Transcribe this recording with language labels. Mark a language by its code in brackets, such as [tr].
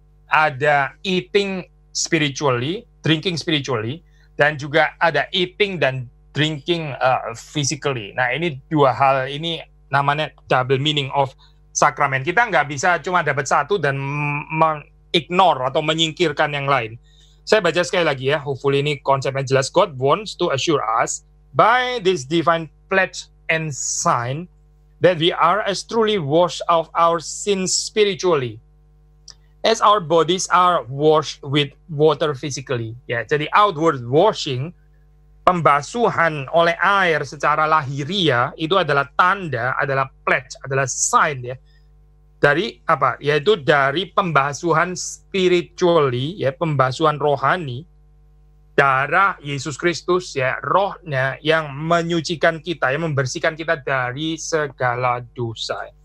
[id] Ada [en] eating spiritually, drinking spiritually, [id] dan juga ada [en] eating dan drinking physically. [id] Nah ini dua hal ini namanya [en] double meaning of [id] sakramen. Kita nggak bisa cuma dapat satu dan ignore atau menyingkirkan yang lain. Saya baca sekali lagi ya, hopefully ini konsepnya jelas. [en] God wants to assure us by this divine pledge and sign that we are as truly washed of our sins spiritually as our bodies are washed with water physically. [id] Ya, jadi [en] outward washing, [id] pembasuhan oleh air secara lahiria itu adalah tanda, adalah pledge, adalah sign ya. Dari apa? Yaitu dari pembasuhan spiritually ya, pembasuhan rohani, darah Yesus Kristus ya, rohnya yang menyucikan kita, yang membersihkan kita dari segala dosa.